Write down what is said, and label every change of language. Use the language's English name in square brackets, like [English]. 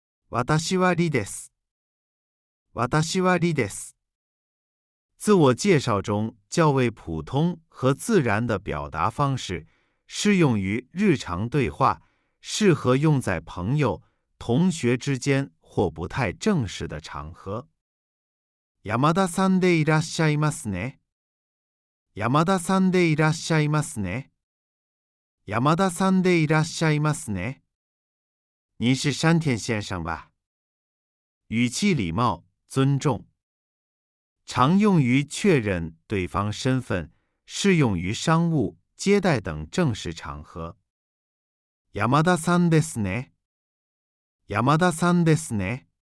[Japanese] 私は李です。私は李です。 [Chinese] 自我介绍中较为普通和自然的表达方式，适用于日常对话，适合用在朋友、同学之间或不太正式的场合。 [Japanese] 山田さんでいらっしゃいますね。山田さんでいらっしゃいますね。山田さんでいらっしゃいますね。 [Chinese] 您是山田先生吧？语气礼貌、尊重，常用于确认对方身份，适用于商务、接待等正式场合。 [Japanese] 山田さんですね。山田さんですね。